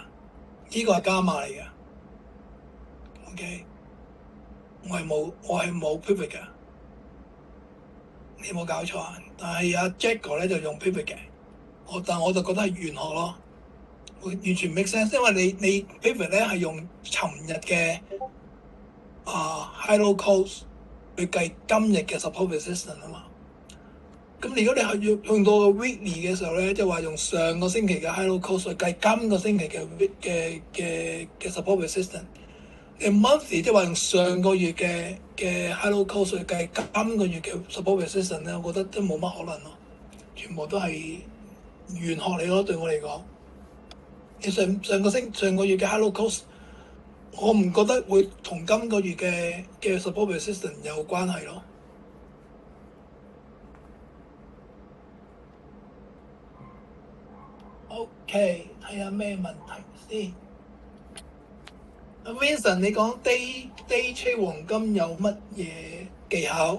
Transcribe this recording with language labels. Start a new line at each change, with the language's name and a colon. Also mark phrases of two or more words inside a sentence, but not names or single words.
Cantonese: 呢個係加碼嚟嘅。OK， 我係冇 pivot 嘅。你有冇搞錯啊？但係阿 Jack 咧就用 pivot 嘅。但我就覺得係玄學咯。完全
English: make sense，
Cantonese: 因為你 pivot 咧係用尋日嘅
English: high low close
Cantonese: 去計今日嘅
English: support resistance
Cantonese: 啊嘛。咁如果你係要用到 weekly 嘅時候咧，即係話用上個星期嘅
English: high low close
Cantonese: 去計今個星期嘅
English: support resistance。
Cantonese: 你 monthly 即係話用上個月嘅
English: high low close
Cantonese: 去計今個月嘅
English: support resistance
Cantonese: 咧，我覺得都冇乜可能咯。全部都係玄學嚟咯，對我嚟講。你上個月嘅
English: high low close，
Cantonese: 我唔覺得會同今個月嘅
English: support resistance
Cantonese: 有關係咯。OK， 睇下咩問題先。阿 Vincent， 你講
English: day trade
Cantonese: 黃金有乜嘢技巧？